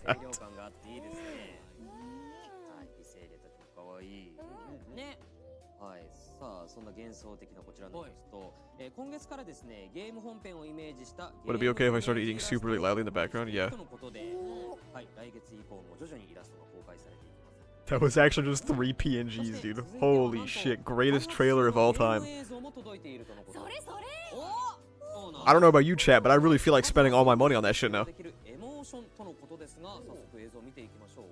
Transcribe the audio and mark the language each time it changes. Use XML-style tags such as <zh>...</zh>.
<ja>清涼感があっていいですね。はい、美声入れたりも可愛い。ね。はい、さあそんな幻想的なこちらのイラスト、今月からですねゲーム本編をイメージした</ja> <en>Would it be okay if I started eating super really loudly in the background? Yeah.</en> <ja>とのことで、はい、来月以降も徐々にイラストが公開されていきます。</ja> <en>That was actually just 3 PNGs, dude. Holy shit. Greatest trailer of all time.</en> <ja>映像も届いているとのこと。それそれ</ja> <en>I don't know about you, chat, but I really feel like spending all my money on that shit now.</en> <ja>できるエモーションとのことですが、早速映像を見ていきましょう。</ja>